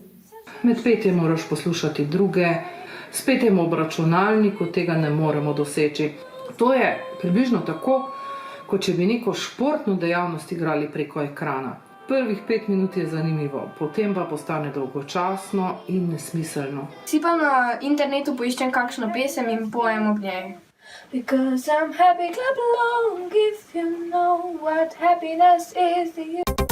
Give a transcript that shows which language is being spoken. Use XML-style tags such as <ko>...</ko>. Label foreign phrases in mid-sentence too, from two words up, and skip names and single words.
<sl>Med petjem moraš poslušati druge, s petjem ob računalniku tega ne moremo doseči. To je približno tako, kot če bi neko športno dejavnost igrali preko ekrana. Prvih 5 minut je zanimivo, potem pa postane dolgočasno in nesmiselno. Si pa na internetu poiščem kakšno pesem in pojem ob njej.</sl> <en>Because I'm happy, clap along if you know what happiness is to you.</en>